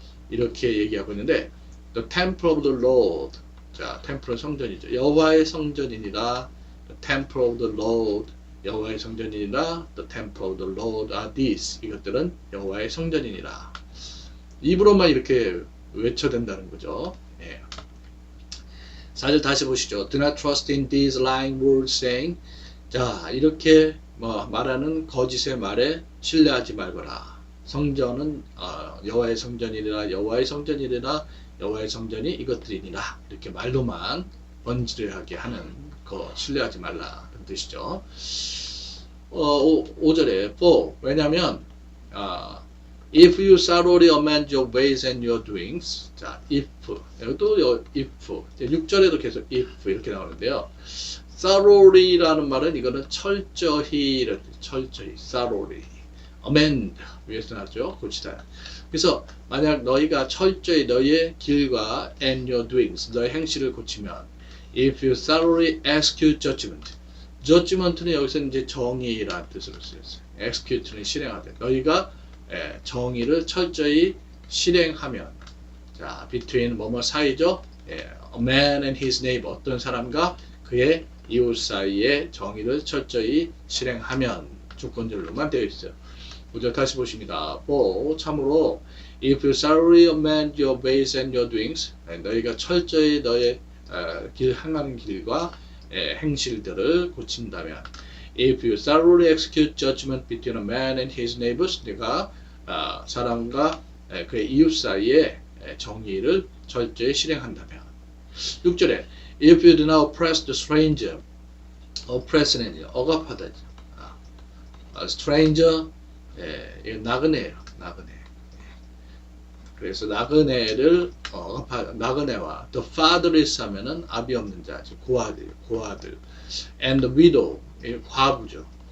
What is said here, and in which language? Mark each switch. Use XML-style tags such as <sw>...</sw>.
<ko>이렇게 얘기하고 있는데</ko> <en>The temple of the Lord.</en> <ko>자, 템플은 성전이죠. 여호와의 성전이니라.</ko> <en>The temple of the Lord.</en> <ko>여호와의 성전이니라.</ko> <en>The temple of the Lord are these.</en> <ko>이것들은 여호와의 성전이니라. 입으로만 이렇게 외쳐댄다는 거죠. 4절 다시 보시죠.</ko> <en>Do not trust in these lying words saying.</en> <ko>자, 이렇게 말하는 거짓의 말에 신뢰하지 말거라. 성전은 여호와의 성전이라 여호와의 성전이라 여호와의 성전이 이것들이니라. 이렇게 말로만 번지르하게 하는 거 신뢰하지 말라. 그런 뜻이죠. 5절에</ko> <en>for</en> <ko>왜냐하면</ko> <en>if you thoroughly amend your ways and your doings.</en> <ko>자, if 여기도 if 6절에도 계속 if 이렇게 나오는데요. thoroughly라는 말은 이거는 철저히 철저히</ko> <en>thoroughly amend</en> <ko>위에서 나왔죠. 고치다. 그래서 만약 너희가 철저히 너희의 길과</ko> <en>and your doings</en> <ko>너의 행실을 고치면</ko> <en>if you thoroughly execute judgment.</en> <ko>judgment는 여기서 이제 정의라는 뜻으로 쓰였어요. execute는 실행하다. 너희가 정의를 철저히 실행하면 자, between 뭐뭐 사이죠.</ko> <en>a man and his neighbor</en> <ko>어떤 사람과 그의 이웃 사이에 정의를 철저히 실행하면 조건절로만 되어 있어요. 5절 다시 보십니다.</ko> <en>for</en> <ko>참으로</ko> <en>if you thoroughly amend your ways and your doings</en> <ko>너희가 철저히 너의 행하는 길과 행실들을 고친다면</ko> <en>if you thoroughly execute judgment between a man and his neighbors</en> <ko>내가 사람과 그의 이웃 사이에 정의를 철저히 실행한다면 6절에</ko> <en>if you do not oppress the stranger</en> <ko>oppress는 억압하다 stranger 나그네예요. 나그네. 그래서 나그네를 나그네와</ko> <en>the fatherless</en> <ko>하면은 아비 없는 자, 고아들</ko> <en>and the widow</en> <ko>과부죠.</ko>